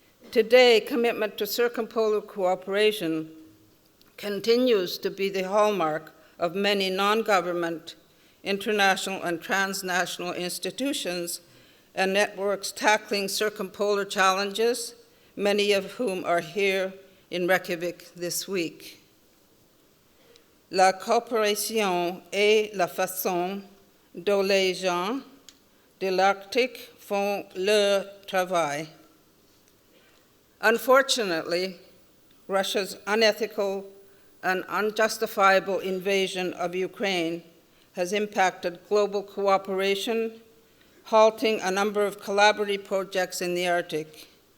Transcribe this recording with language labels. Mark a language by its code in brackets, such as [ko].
[en] Today, commitment to circumpolar cooperation continues to be the hallmark of many non-government, international and transnational institutions and networks tackling circumpolar challenges, many of whom are here in Reykjavik this week. [fr] La coopération est la façon dont les gens de l'Arctique font leur travail. [en] Unfortunately, Russia's unethical and unjustifiable invasion of Ukraine has impacted global cooperation, halting a number of collaborative projects in the Arctic.